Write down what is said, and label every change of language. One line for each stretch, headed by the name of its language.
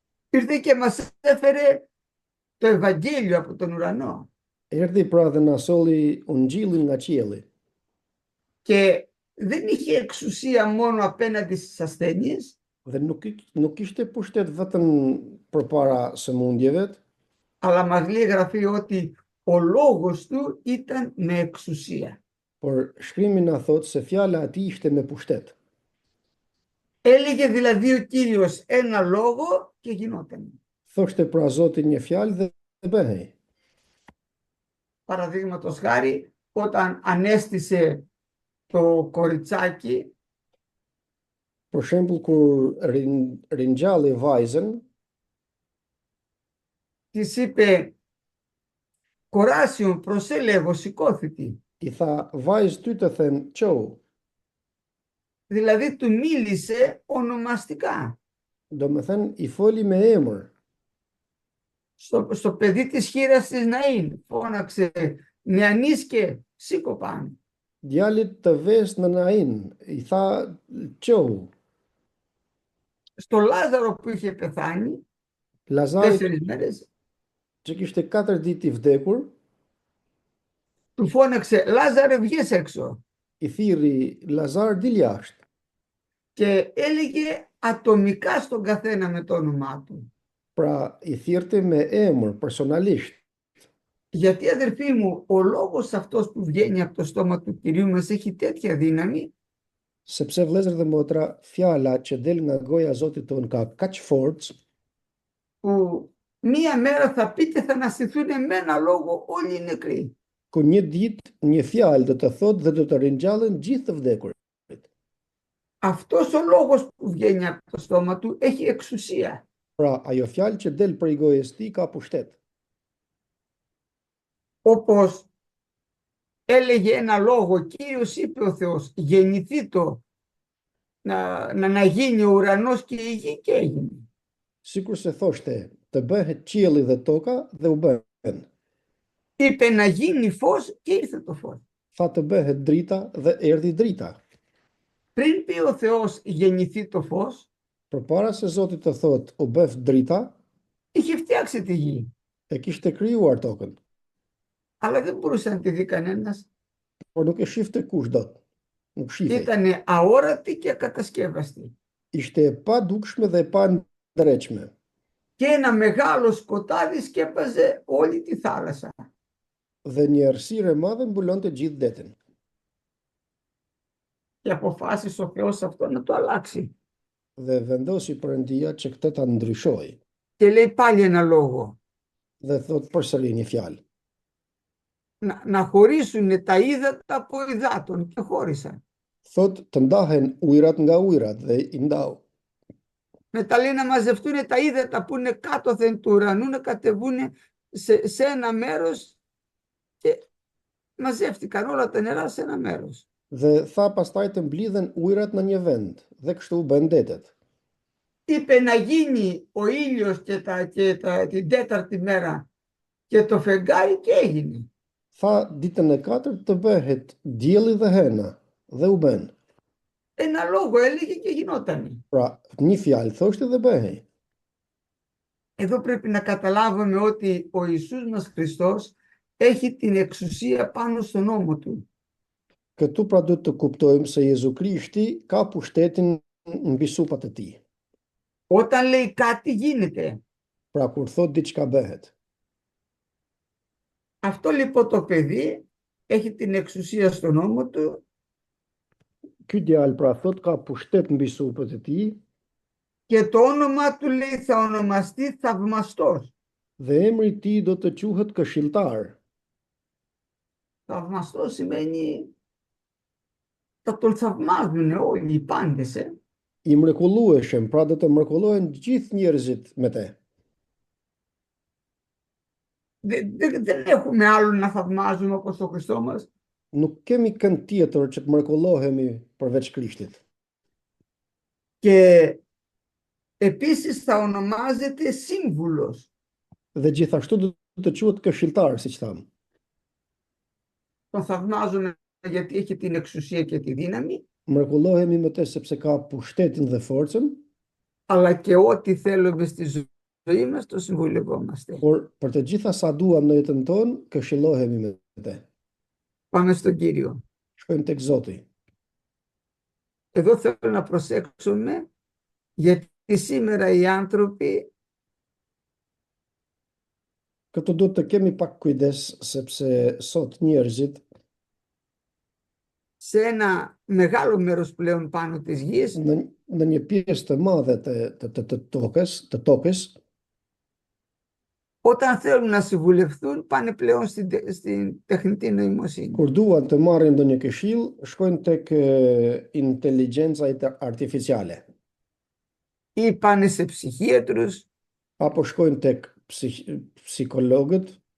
Greek: Ήρθε και μας έφερε το Ευαγγέλιο από τον ουρανό.
Albanian: Erdhi pra dhe na solli ungjillin nga qielli.
Greek: Και δεν είχε εξουσία μόνο απέναντι στις ασθένειες,
Albanian: Dhe nuk kishte pushtet vetëm përpara sëmundjeve,
Greek: αλλά μας λέει η Γραφή ότι ο λόγος του ήταν με εξουσία.
Albanian: por shkrimi na thot se fjala e tij ishte me pushtet.
Greek: Έλεγε δηλαδή ο Κύριος ένα λόγο και γινόταν.
Albanian: Thoshte pra Zoti një fjalë dhe bëhej.
Greek: Παραδείγματος χάρη, όταν ανέστησε το κοριτσάκι,
Albanian: Për shembull kur ringjalli vajzën,
Greek: της είπε «Κοράσιον, προσέλευω, σηκώθητη».
Albanian: i tha, vajzë ty të them qou,
Greek: Δηλαδή του μίλησε ονομαστικά.
Albanian: do me thënë i foli me emër.
Greek: Στο παιδί της χήρας της Ναΐν φώναξε «Νεανής και σήκω πάνω».
Albanian: Djalit të ves në Nain, i tha qou.
Greek: Στο Λάζαρο που είχε πεθάνει
Albanian: Lazarit
Greek: 4 μέρες,
Albanian: që kishte 4 ditë i vdekur,
Greek: του φώναξε «Λάζαρε, βγες έξω».
Albanian: i thirri Lazar dil jashtë.
Greek: Και έλεγε ατομικά στον καθένα με το όνομά του.
Albanian: Pra i thirrte me emër personalisht.
Greek: Γιατί, αδερφοί μου, ο λόγος αυτός που βγαίνει από το στόμα του Κυρίου μας έχει τέτοια δύναμη,
Albanian: Sepse vëllezër dhe motra, fjala që del nga goja e Zotit ton ka kaq forcë
Greek: που μία μέρα θα πείτε θα αναστηθούν με ένα λόγο όλοι οι νεκροί.
Albanian: ku një ditë një fjalë do të thotë dhe do të ringjallen gjithë të vdekurit.
Greek: Αυτός ο λόγος που βγαίνει από το στόμα του έχει εξουσία.
Albanian: Pra ajo fjalë që del prej gojës tij ka pushtet.
Greek: Όπως έλεγε ένα λόγο, Κύριος είπε ο Θεός, γεννηθεί το να γίνει ο ουρανός και η γη και έγινε.
Albanian: Sikur se thoshte, të bëhet qielli dhe toka dhe u bën.
Greek: Είπε να γίνει φως και ήρθε το φως.
Albanian: Tha të bëhet drita dhe erdhi drita.
Greek: Πριν πει ο Θεός γεννηθεί το φως,
Albanian: Përpara se Zoti të thotë u bëf drita,
Greek: είχε φτιάξει τη γη.
Albanian: e kishte krijuar tokën,
Greek: Αλλά δεν μπορούσε να τη δει κανένας.
Albanian: por nuk e shifte kush dot. Nuk shifej.
Greek: Ήταν αόρατη και ακατασκεύαστη.
Albanian: Ishte e pa dukshme dhe e pa ndreqme.
Greek: Και ένα μεγάλο σκοτάδι σκέπαζε όλη τη θάλασσα.
Albanian: Dhe një errësirë e madhe mbulonte gjithë detin.
Greek: Και αποφάσισε ο Θεός αυτό να το αλλάξει.
Albanian: Dhe vendosi Perëndia që këtë ta ndryshojë.
Greek: Και λέει πάλι ένα λόγο.
Albanian: Dhe thot përsëri një fjalë.
Greek: Να χωρίσουν τα ύδατα από υδάτων και χώρισαν.
Albanian: Thot të ndahen ujrat nga ujrat dhe i ndau.
Greek: Μετά λέει να μαζευτούν τα ύδατα που είναι κάτωθεν του ουρανού να κατεβούν σε ένα μέρος και μαζεύτηκαν όλα τα νερά σε ένα μέρος.
Albanian: Dhe tha pastaj të mblidhen ujrat në një vend dhe kështu bën detet.
Greek: Είπε να γίνει ο ήλιος και την τέταρτη μέρα Και το φεγγάρι και έγινε.
Albanian: Tha ditën e katërt të bëhet dielli dhe hena dhe u bën.
Greek: Ένα λόγο έλεγε και γινότανε.
Albanian: Pra, një fjalë thoshte dhe bëhej.
Greek: Εδώ πρέπει να καταλάβουμε ότι ο Ιησούς μας Χριστός έχει την εξουσία πάνω στον νόμο Του.
Albanian: Këtu pra duhet të kuptojmë se Jezu Krishti ka pushtetin mbi supat e tij.
Greek: Όταν λέει κάτι γίνεται.
Albanian: Pra kur thot diçka bëhet.
Greek: Αυτό λοιπόν το παιδί έχει την εξουσία στον νόμο Του
Albanian: Ky djalë pra thot ka pushtet mbi supët e tij
Greek: και το όνομα του λέει θα ονομαστεί θαυμαστός.
Albanian: dhe emri i tij do të quhet Këshilltar.
Greek: Θαυμαστός σημαίνει θα τον θαυμάζουν όλοι οι πάντες.
Albanian: I mrekullueshëm, pra do të mrekullohen gjithë njerëzit me te.
Greek: Δεν έχουμε άλλον να θαυμάζουμε όπως τον Χριστό μας.
Albanian: Nuk kemi kënd tjetër që të mrekullohemi përveç Krishtit.
Greek: Και επίσης θα ονομάζεται σύμβουλος.
Albanian: Dhe gjithashtu do të quhet Këshilltar, siç tham.
Greek: Τον θαυμάζουμε γιατί έχει την εξουσία και τη δύναμη,
Albanian: Mrekullohemi me te sepse ka pushtetin dhe forcën,
Greek: αλλά και ό,τι θέλουμε στη ζωή μας το συμβουλευόμαστε.
Albanian: por për të gjitha sa duam në jetën tonë, këshillohemi me te.
Greek: Πάμε στον Κύριο.
Albanian: Shkojmë tek Zoti.
Greek: Εδώ θέλω να προσέξουμε γιατί σήμερα οι άνθρωποι
Albanian: Këtu duhet të kemi pak kujdes sepse sot njerëzit
Greek: σε ένα μεγάλο μέρος πλέον πάνω της γης
Albanian: në një pjesë të madhe të tokës,
Greek: όταν θέλουν να συμβουλευθούν πάνε πλέον στην τεχνητή νοημοσύνη.
Albanian: kur duan të marrin ndonjë këshill, shkojnë tek inteligjenca artificiale,
Greek: Ή πάνε σε ψυχίατρους
Albanian: apo shkojnë tek psikologët,